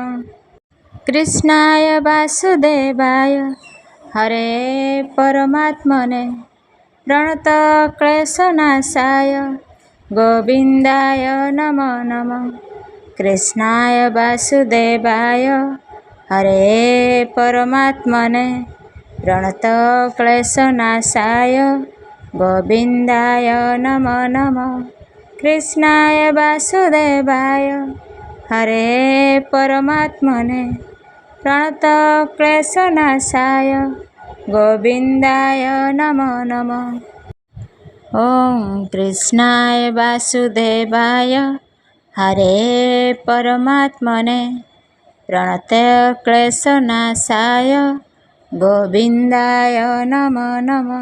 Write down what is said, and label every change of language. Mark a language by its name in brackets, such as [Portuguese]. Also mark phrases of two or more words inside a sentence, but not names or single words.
[Sanskrit] କୃଷ୍ଣାୟ ବାସୁଦେବାୟ ହରେ ପରମାତ୍ମନେ, ପ୍ରଣତ କ୍ଲେଶନାଶାୟ ଗୋବିନ୍ଦାୟ ନମୋ ନମଃ। କୃଷ୍ଣାୟ ବାସୁଦେବାୟ ହରେ ପରମାତ୍ମନେ, ପ୍ରଣତ କ୍ଲେଶନାଶାୟ गोविन्दाय नमो नमः। कृष्णाय वासुदेवाय हरे परमात्मने प्रणतक्लेशनाशाय गोविन्दाय नमो नमः। ॐ कृष्णाय वासुदेवाय हरे परमात्मने प्रणतक्लेशनाशाय गोविन्दाय नमो नमः।